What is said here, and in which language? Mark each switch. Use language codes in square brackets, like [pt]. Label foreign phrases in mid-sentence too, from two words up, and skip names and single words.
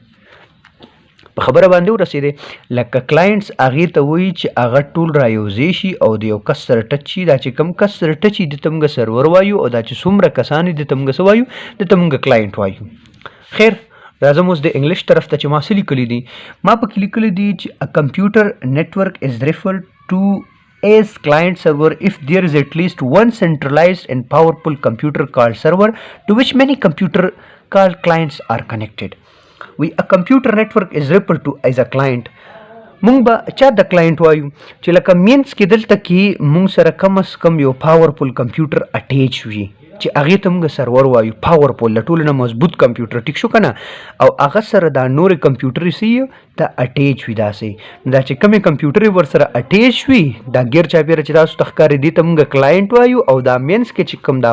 [ps] په خبره باندې ورسېده لکه کلاینټس هغې ته وایي چې هغه ټول رایوځای شي او د یو کس سره ټچ شي دا چې کوم کس سره ټچ شي د ته موږ سرور وایو او دا چې څومره کسان دي د ته موږ څه وایو د ته موږ کلاینټ وایو خیر راځم اوس د انګلیش طرف ته چې ما څه لیکلي دي ما پکې لیکلي دي چې [en] a computer network is referred to as client server if there is at least one centralized and powerful computer called server to which many computer called clients are connected. A computer network is referred to as a client. [ps] مونږ به چا د کلاینټ وایو چې لکه مینس کې دلته کې مونږ سره کم از کم یو [en] powerful computer [ps] اټیچ وي چې هغې ته موږ سرور وایو پاورفل له ټولو نه مضبوط کمپیوټر ټیک شو که نه او هغه سره دا نورې کمپیوټرې څه ته اټیچ وي داسې دا چې کومې کمپیوټرې ورسره اټیچ وي دا ګیر چاپېره چې تاسو ته ښکاري دې ته موږ کلاینټ وایو او دا مینس کې چې کوم دا